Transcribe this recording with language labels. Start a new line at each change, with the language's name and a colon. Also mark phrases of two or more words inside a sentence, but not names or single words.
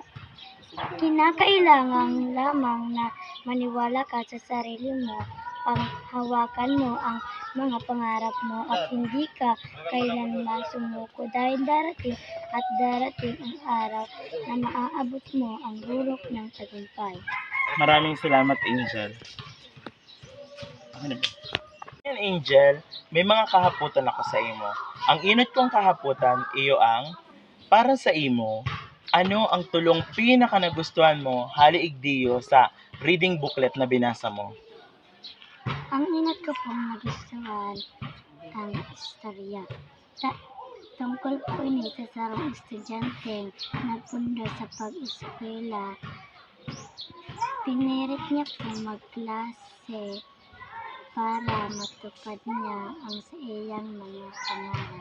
Filipino: Kinakailangan lamang na maniwala ka sa sarili mo, panghawakan mo ang mga pangarap mo at hindi ka kailanman sumuko dahil darating ang araw na maaabot mo ang burok ng tagumpay. Maraming salamat Angel. Yan Angel,
Bikol: may mga kahaputan ako sa imo. Ang inot kong kahaputan iyo ang para sa imo, ano ang tulong pinaka nagustuhan mo hali igdiyo sa reading booklet na binasa mo? Ang inat ko pong nagustuhan ang istorya. Tungkol po ini sa sarong estudyante nagpunda sa pag-eskwela. Pinirit niya po magklase para matupad niya ang sa iyang mga pangarap.